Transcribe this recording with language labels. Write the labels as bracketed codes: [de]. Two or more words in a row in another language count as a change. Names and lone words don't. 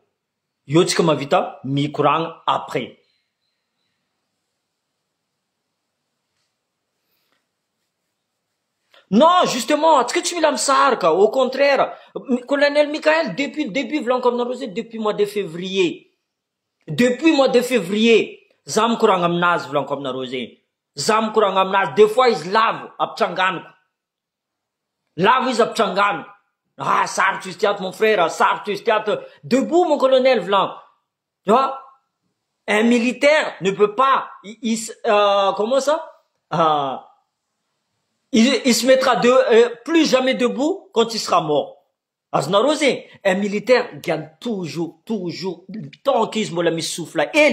[mg] Io tsika mavita mikoragna après. [fr] Non, justement, [mg] atsika tsy mila misaraka. [fr] Au contraire, colonel Mikael, depuis le début, [mg] volaniko aminareo zay, [fr] depuis mois de février. Depuis mois de février, [mg] za mikoragna aminazy volaniko aminareo zay. Za mikoragna aminazy, [fr] des fois [mg] izy lavo, apitsanganiko. Lavo izy apitrangano. Ah, sarotro izy tiato [fr] mon frère, [mg] sarotro izy tiato. [fr] Debout mon colonel Vlan. Tu vois? Un militaire ne peut pas, comment ça? Il se mettra plus jamais debout quand il sera mort. Un militaire gagne toujours, tant qu'il me la souffle.